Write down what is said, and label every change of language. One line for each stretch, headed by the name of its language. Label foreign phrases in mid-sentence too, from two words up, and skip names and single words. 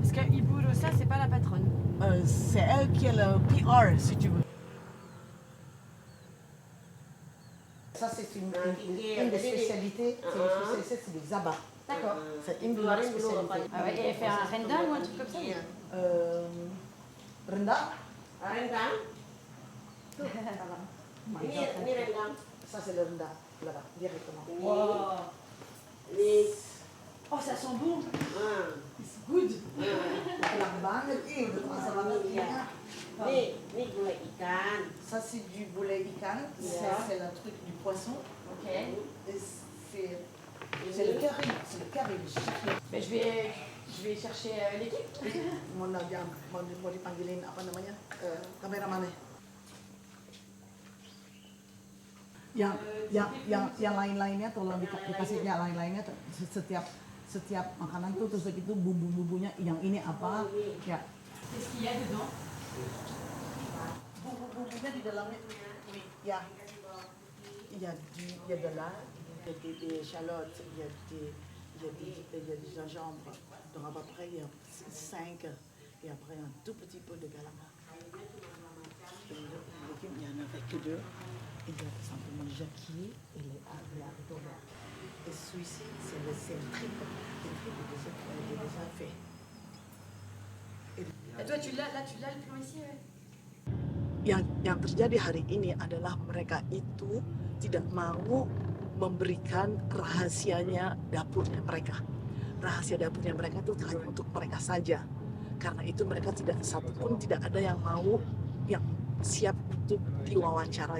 French: Parce que Iburosa, c'est pas la patronne. C'est elle qui est le PR, si tu veux. Ça, c'est une des spécialités. C'est des abats. D'accord. C'est une de leurs spécialités. Ah ouais, et elle fait un rendang ou un truc comme ça? Rendang.
Indonesian: Rendang. Ini rendang.
French: Ça, c'est le rendang, là-bas, directement. Wow. Oh, ça sent bon.
English: It's good.
Indonesian: Enak banget, udah terasa banget ya. Ini gulai ikan.
French: Ça, c'est du boulet ikan. C'est le truc du poisson. Ok. C'est le curry. C'est le curry. Mais je vais chercher l'équipe.
Indonesian: Mau dipanggilin apa namanya? Kameramannya. Yang lain-lainnya tolong dikasih yang lain-lainnya setiap makanan tuh terus gitu bumbu-bumbunya yang ini apa ya.
French: Qu'est-ce qu'il y a dedans?
Indonesian: Bumbu-bumbunya di dalamnya ya.
French: Il y a de l'ail, il y a des échalotes, il y a du gingembre. Donc à peu près il y a 5 et après un tout petit peu de galama. Il n'y en avait que 2. Il y a simplement jacquier et les haricots verts. Et celui-ci, c'est le tripe. Le tripe est déjà fait. Et toi, tu l'as le plan ici, ouais.
Indonesian: Yang terjadi hari ini adalah mereka itu tidak mau memberikan rahasianya dapurnya mereka. Rahasia dapurnya mereka itu hanya untuk mereka saja. Karena itu mereka tidak ada yang mau yang siap untuk diwawancarai.